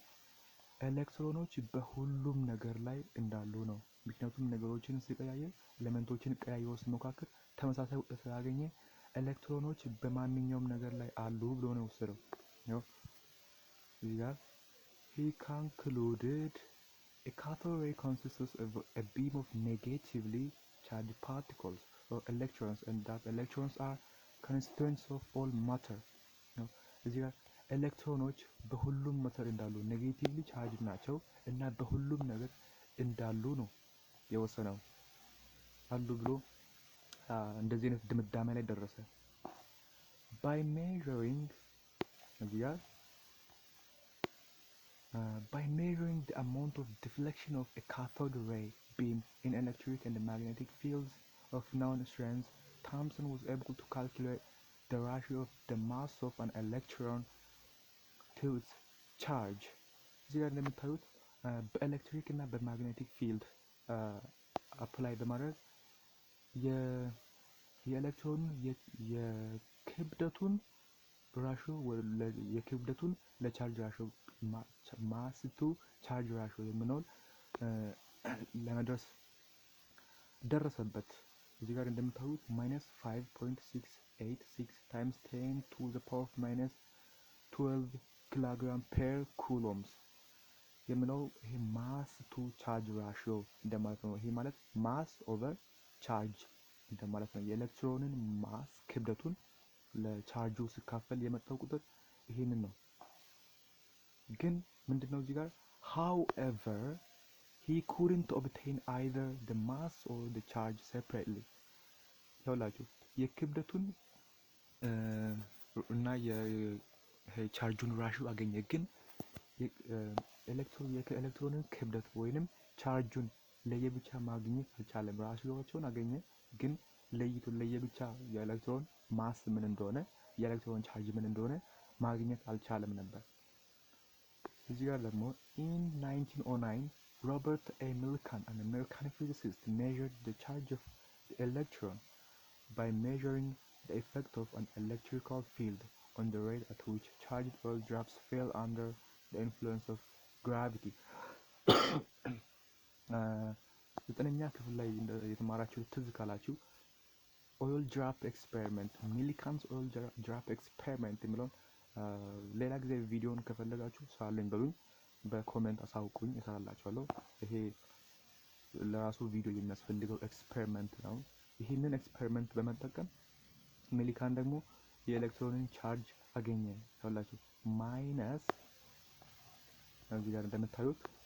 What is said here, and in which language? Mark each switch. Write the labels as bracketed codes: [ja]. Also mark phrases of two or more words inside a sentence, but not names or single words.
[am] ኤሌክትሮኖች በሁሉም ነገር ላይ እንዳሉ ነው። ምክንያቱም ነገሮችን ሲቀያየር ኤሌመንቶችን ቀያይሮ ሲሞካከር ተመሳሳይ ውጤት ስላገኘ ኤሌክትሮኖች በማንኛውም ነገር ላይ አሉ ብሎ ነው የወሰደው። ያው እዚህ ጋር [en] he concluded a cathode ray consists of a beam of negatively charged particles or electrons and that electrons are constituents of all matter. [am] እዚህ ጋር ኤሌክትሮኖች በሁሉም ማተር እንዳሉ [en] negatively charged [am] ናቸው እና በሁሉም ነገር እንዳሉ ነው የወሰነው አሉ ብሎ እንደዚህ አይነት ድምዳሜ ላይ ደረሰ። [en] by measuring the amount of deflection of a cathode ray beam in electric and magnetic fields of known strengths, Thomson was able to calculate the ratio of the mass of an electron to its charge. [am] እዚህ ጋር እንደምታዩት በኤሌክትሪክ እና በማግኔቲክ ፊልድ አፕላይ በማድረግ የኤሌክትሮኑን የክብደቱን ራሽዮ የክብደቱን ለቻርጅ ራሽዮ [en] mass to charge ratio [am] የምንሆን ለመድረስ ደረሰበት። እዚህ ጋር እንደምታዩት [en] -5.686 times 10 to the power of -12 kilogram per coulombs [am] የምለው ይሄ [en] mass to charge ratio [am] እንደማለት ነው። ይሄ ማለት [en] mass over charge [am] እንደማለት ነው። የኤሌክትሮንን ማስ ክብደቱን ለቻርጁ ሲካፈል የመጣው ቁጥር ይሄንን ነው። ግን ምንድነው እዚህ ጋር [en] however he couldn't obtain either the mass or the charge separately [am] ይኸውላችሁ የክብደቱን እና የቻርጁን ራሽዮ አገኘ። ግን የኤሌክትሮንን ክብደት ወይንም ቻርጁን ለየብቻ ማግኘት አልቻለም። ራሽዮዎቹን አገኘ ግን ለየብቻ የኤሌክትሮን ማስ ምን እንደሆነ የኤሌክትሮን ቻርጅ ምን እንደሆነ ማግኘት አልቻለም ነበር። እዚህ ጋር ደግሞ [en] in 1909 Robert A. Millikan, an American physicist, measured the charge of the electron by measuring the effect of an electrical field on the rate at which charged oil drops fell under the influence of gravity. [am] ዘጠነኛ ክፍል ላይ የተማራችሁ ትዝ ካላችሁ [en] oil drop experiment Millikan's oil drop experiment [am] የሚለውን ሌላ ጊዜ ቪዲዮን ከፈለጋችሁ ሳለኝ በሉኝ በኮሜንት አሳውቁኝ እሰራላችኋለሁ። ይሄ ለራሱ ቪዲዮ የሚያስፈልገው ኤክስፔሪመንት ነው። ይሄንን ኤክስፔሪመንት በመጠቀም ሚሊካን ደግሞ የኤሌክትሮንን ቻርጅ አገኘ። ታውላችሁ ማይነስ እዚህ ጋር እንደምታዩት